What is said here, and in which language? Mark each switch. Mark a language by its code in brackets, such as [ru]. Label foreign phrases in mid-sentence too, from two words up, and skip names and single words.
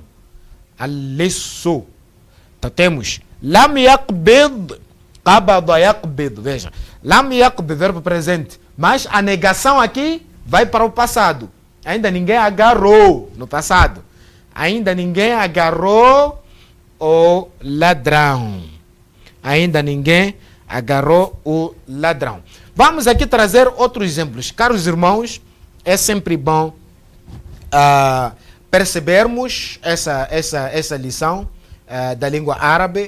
[pt] Alisso. Então temos [ar] lam yaqbid, qabada yaqbid. [pt] Veja. [ar] Lam yaqbid, [pt] verbo presente. Mas a negação aqui vai para o passado. Ainda ninguém agarrou no passado. Ainda ninguém agarrou o ladrão. Ainda ninguém agarrou o ladrão. Vamos aqui trazer outros exemplos. Caros irmãos, é sempre bom percebermos essa lição da língua árabe.